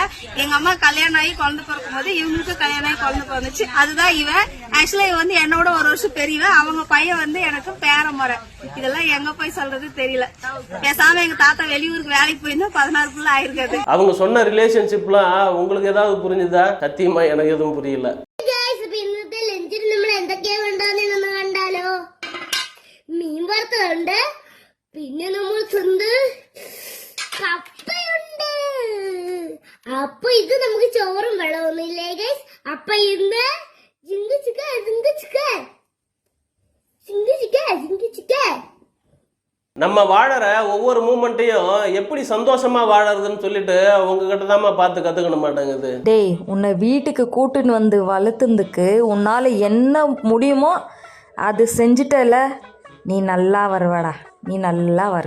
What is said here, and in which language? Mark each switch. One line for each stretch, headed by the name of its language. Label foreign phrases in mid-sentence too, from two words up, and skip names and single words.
Tamil: எங்க அம்மா கல்யாணம் ஆகி குழந்தை பிறக்கும் போது இவங்களுக்கு கல்யாணம் ஆகி குழந்தை பிறந்துச்சு. அதுதான் இவன். ஆக்சுவலா இவன் வந்து என்னோட ஒரு வருஷம் பெரியவன். அவங்க பையன் வந்து எனக்கு பேரமுறை. இதெல்லாம் எங்க போய் சொல்றது தெரியல. பேசாம எங்க தாத்தா வெளியூருக்கு வேலைக்கு போயிருந்தா 16 பிள்ளை ஆயிருக்காது. அவங்க சொன்ன ரிலேஷன்ஷிப்லாம் உங்களுக்கு ஏதாவது புரிஞ்சுதா? சத்தியமா எனக்கு எதுவும் புரியல.
Malayalam: നമ്മൾ എന്തൊക്കെയാ കണ്ടാന്ന് കണ്ടാലോ? മീൻ വറുത്തതുണ്ട്, പിന്നെ നമ്മൾ കപ്പയുണ്ട്. അപ്പൊ ഇത് നമുക്ക് ചോറും വെള്ളമൊന്നുമില്ലേ ഗൈസ്? അപ്പൊ ഇന്ന്
Tamil: நம்ம வாழற ஒவ்வொரு மூமெண்ட்டையும் எப்படி சந்தோஷமா வாழறதுன்னு சொல்லிட்டு உங்ககிட்ட தாம்மா பார்த்து கத்துக்கணும் மாட்டேங்குது. டேய், உன்னை வீட்டுக்கு கூட்டின்னு வந்து வளர்த்துறதுக்கு உன்னால என்ன முடியுமோ அது செஞ்சுட்டல, நீ நல்லா வருவடா, நீ நல்லா வருவ.